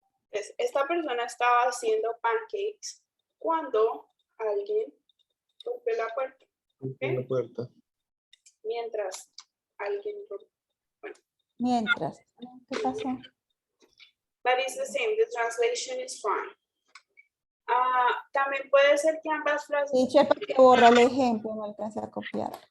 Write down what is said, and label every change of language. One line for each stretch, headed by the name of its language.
Spanish: Entonces, esta persona estaba haciendo pancakes cuando alguien golpeó la puerta. La puerta. Mientras alguien golpeó. Mientras. ¿Qué pasó?
English: But it's the same, the translation is fine.
Spanish: También puede ser que ambas frases. Teacher, porque borró el ejemplo, no alcancé a copiar.